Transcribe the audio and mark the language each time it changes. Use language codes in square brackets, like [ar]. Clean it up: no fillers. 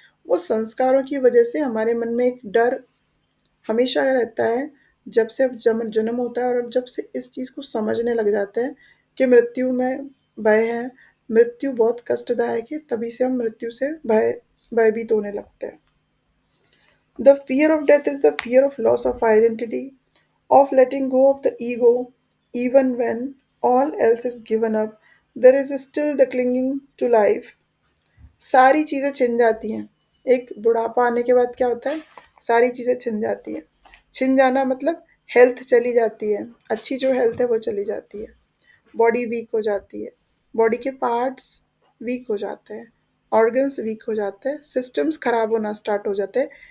[hi] वो संस्कारों की वजह से हमारे मन में एक डर हमेशा रहता है। जब से अब जन्म होता है और अब जब से इस चीज़ को समझने लग जाते हैं कि मृत्यु में भय है, मृत्यु बहुत कष्टदायक है, तभी से हम मृत्यु से भयभीत होने लगते हैं। [en] The fear of death is the fear of loss of identity, of letting go of the ego, even when all else is given up, there is still the clinging to life. [hi] सारी चीज़ें छिन जाती हैं। एक बुढ़ापा आने के बाद क्या होता है? सारी चीज़ें छिन जाती हैं। छिन जाना मतलब हेल्थ चली जाती है, अच्छी जो हेल्थ है वो चली जाती है। बॉडी वीक हो जाती है, बॉडी के पार्ट्स वीक हो जाते हैं, ऑर्गन्स वीक हो जाते हैं, सिस्टम्स खराब होना स्टार्ट हो जाते हैं।